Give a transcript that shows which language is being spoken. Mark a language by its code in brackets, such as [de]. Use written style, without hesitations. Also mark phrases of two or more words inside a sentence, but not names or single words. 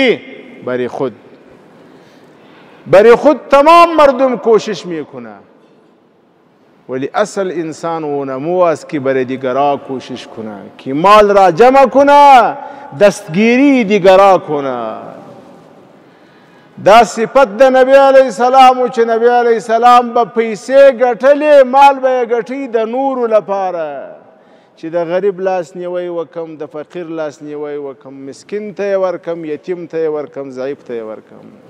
[fa] بری کی؟ بری خود. برای خود تمام مردم کوشش میکنه، ولی اصل انسان اونمو است که برای دیگرها کوشش کنه، که مال را جمع کنه، دستگیری دیگرها کنه. [ps] دا صفت د نبی [ar] علیه السلام [ps] و چې نبی [ar] علیه السلام [ps] به پیسې ګټلې، مال به یې ګټي د نورو لپاره، چې د غریب لاس نیوی وکم، د فقیر لاس نیوی وکم، مسکین ته یې ورکم، یتیم ته یې ورکم، ضعیف ته یې ورکم.